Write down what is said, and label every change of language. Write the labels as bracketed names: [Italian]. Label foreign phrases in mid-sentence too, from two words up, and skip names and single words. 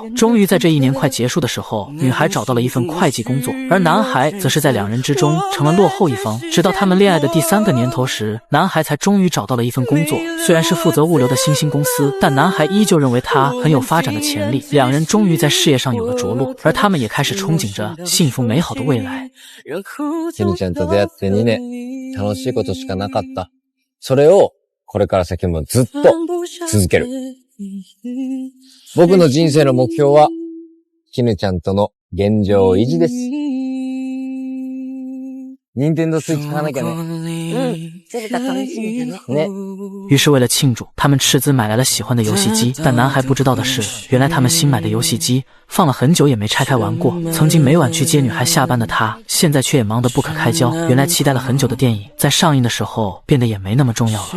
[Chinese] 终于在这一年快结束的时候，女孩找到了一份会计工作，而男孩则是在两人之中成了落后一方。直到他们恋爱的第3个年头时，男孩才终于找到了一份工作，虽然是负责物流的新兴公司，但男孩依旧认为他很有发展的潜力。两人终于在事业上有了着落，而他们也开始憧憬着幸福美好的未来。 [Japanese] ケニちゃんと出会って2年、楽しいことしかなかった。それをこれから先もずっと続ける。僕の人生の目標は、ケニちゃんとの現状維持です。ニンテンドースイッチ買わなきゃね。这个楽しみだね。 [Chinese] 于是为了庆祝，他们斥资买来了喜欢的游戏机，但男孩不知道的是，原来他们新买的游戏机放了很久也没拆开玩过。曾经每晚去接女孩下班的他，现在却也忙得不可开交。原来期待了很久的电影，在上映的时候变得也没那么重要了。